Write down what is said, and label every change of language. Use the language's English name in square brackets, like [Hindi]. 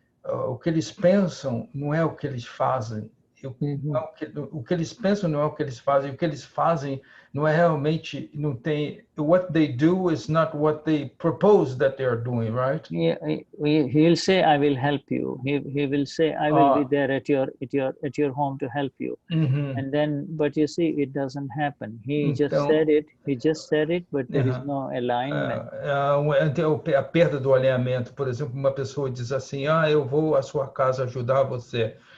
[Portuguese] O que eles pensam não é o que eles fazem. O que eles pensam não é o que eles fazem. O que eles fazem não é realmente, não tem. [English] What they do is not what they propose that they are doing, right? Yeah, he'll say, "I will help you." He will say, "I will be there at your home to help you." And then, but you see, it doesn't happen. He just said it, but there is no alignment. [Portuguese] A perda do alinhamento, por exemplo, uma pessoa diz assim: eu vou à sua casa ajudar você.